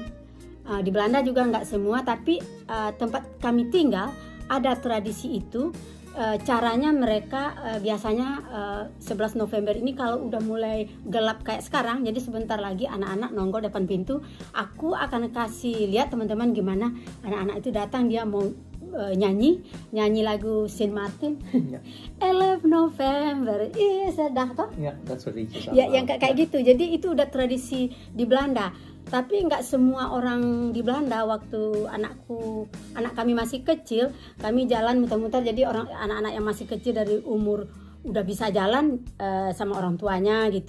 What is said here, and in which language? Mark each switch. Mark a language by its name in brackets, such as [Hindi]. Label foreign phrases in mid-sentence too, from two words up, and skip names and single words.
[Indonesian] Di Belanda juga nggak semua, tapi tempat kami tinggal ada tradisi itu. Caranya mereka biasanya 11 November ini kalau udah mulai gelap kayak sekarang, jadi sebentar lagi anak-anak nongol depan pintu. Aku akan kasih lihat teman-teman gimana anak-anak itu datang, dia mau nyanyi lagu Sint Maarten. [Dutch] Ja. [Indonesian] 11 November, sedang toh? [Dutch] Ja, dat soort liedjes. [Indonesian] Ya, yang kayak gitu. Jadi itu udah tradisi di Belanda. Tapi nggak semua orang di Belanda. Waktu anak kami masih kecil, kami jalan muter-muter. Jadi anak-anak yang masih kecil dari umur udah bisa jalan sama orang tuanya gitu.